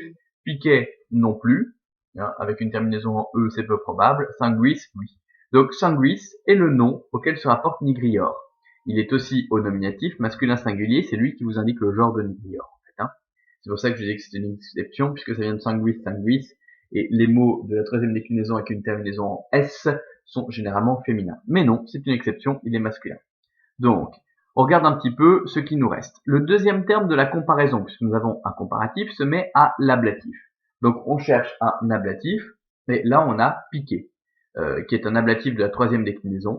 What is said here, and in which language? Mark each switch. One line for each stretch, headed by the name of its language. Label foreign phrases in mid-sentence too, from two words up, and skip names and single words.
French: Piquet, non plus. Hein, avec une terminaison en E, c'est peu probable. Sanguis, oui. Donc sanguis est le nom auquel se rapporte nigrior. Il est aussi au nominatif, masculin singulier, c'est lui qui vous indique le genre de nigrior. En fait, hein. C'est pour ça que je dis que c'est une exception, puisque ça vient de sanguis, sanguis, et les mots de la troisième déclinaison avec une terminaison en S sont généralement féminins. Mais non, c'est une exception, il est masculin. Donc, on regarde un petit peu ce qui nous reste. Le deuxième terme de la comparaison, puisque nous avons un comparatif, se met à l'ablatif. Donc, on cherche un ablatif, et là, on a piqué, qui est un ablatif de la troisième déclinaison.